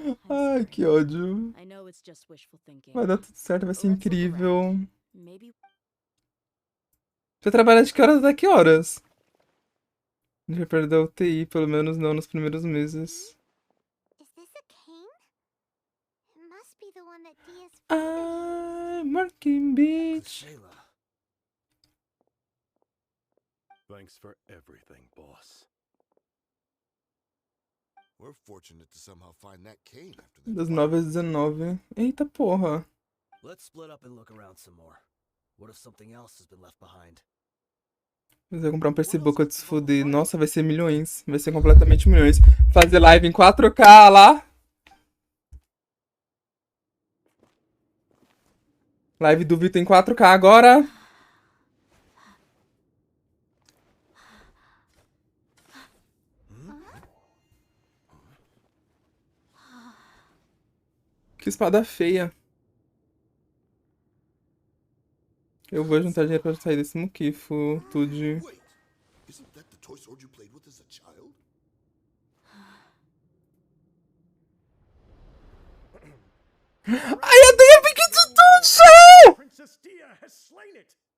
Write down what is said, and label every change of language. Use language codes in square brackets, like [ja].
[pt] Ai, que ódio. Vai dar tudo certo, vai ser incrível. Você trabalha de que horas até que horas? Já perdeu o TI, pelo menos não nos primeiros meses. [en] Is this a cane? It must be the one that Dia's I'm working, bitch. Kusela. Thanks for everything, boss. We're fortunate to somehow find that cane after that. [pt] Das 9 às 19. Eita porra. [en] Let's split up and look around some more. What if something else has been left behind? [pt] Mas eu vou comprar um PC Boca de se fuder. Nossa, vai ser milhões. Vai ser completamente milhões. Fazer live em 4K lá. Live do Vitor em 4K agora. Que espada feia. Eu vou juntar dinheiro pra sair desse muquifo, tudo. [en] Wait, isn't that the toy sword you played with as a child? [pt] Ai, eu tenho a Pikachu! [en] Princess Dia has slain it.